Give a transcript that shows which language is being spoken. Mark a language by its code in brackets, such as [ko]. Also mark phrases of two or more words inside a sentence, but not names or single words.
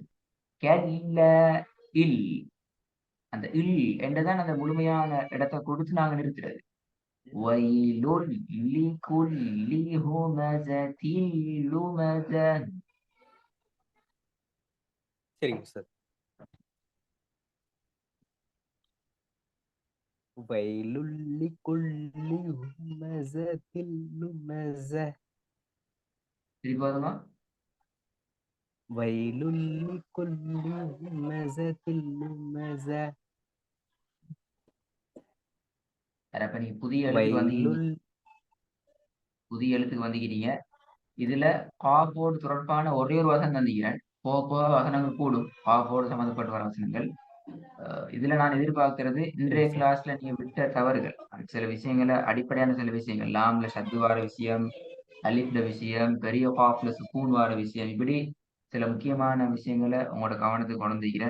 [ta] கெல்ல இல் அந்த இல் என்றதான் அந்த முழுமையான இடத்தை கொடுத்து நாங்க நிறுத்துறது. [ar] ويل لكل همزة لمزة [ta] சரிங்க சார். [ar] ويل لكل همزة لمزة. [ta] திருப்பி பாருங்க. [ar] ويل لكل همزة لمزة. [ta] அப்ப நீங்க புதிய எழுத்துக்கு [ar] ويل. [ta] வந்தீங்க. புதிய எழுத்துக்கு வந்துக்கிறீங்க. இதுல காஃபோடு தொடர்பான ஒரே ஒரு வசனம் தந்திக்கிறேன். போக போக வசனங்கள் கூடும். காஃபோடு சம்பந்தப்பட்ட வர வசனங்கள். இதுல நான் எதிர்பார்க்கிறது இன்றைய கிளாஸ்ல நீங்க விட்ட தவறுகள், சில விஷயங்களை அடிப்படையான சில விஷயங்கள், லாம்ல சத்து வார விஷயம், அலிப்ல விஷயம், பெரிய காஃப்ல சுக்கூன் வார விஷயம், இப்படி சில முக்கியமான விஷயங்களை உங்களோட கவனத்துக்கு கொண்டு வந்திருக்கிறேன்.